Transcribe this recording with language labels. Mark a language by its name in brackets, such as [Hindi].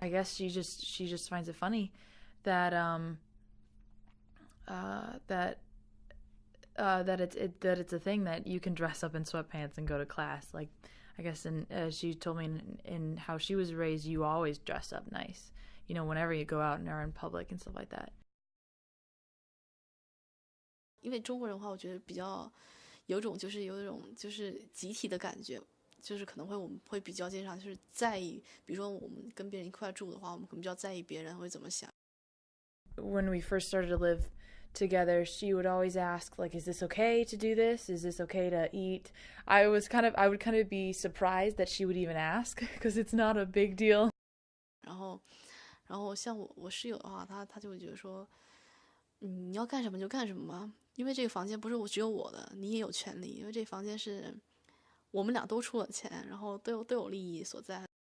[English] I guess she just finds it funny that it's a thing that you can dress up in sweatpants and go to class. Like, I guess she told me in how she was raised, you always dress up nice, whenever you go out and are in public and stuff like that. [Chinese] 因为中国人的话，我觉得比较有一种就是集体的感觉，就是可能我们会比较经常就是在意，比如说我们跟别人一块住的话，我们可能比较在意别人会怎么想。 [English] When we first started to live together, she would always ask, like, is this okay to do this? Is this okay to eat? I would kind of be surprised that she would even ask, because it's not a big deal. [Chinese] 然后像我室友的话，他就会觉得说，你要干什么就干什么嘛，因为这个房间不是只有我的，你也有权利，因为这个房间是我们俩都出了钱，然后都有利益所在。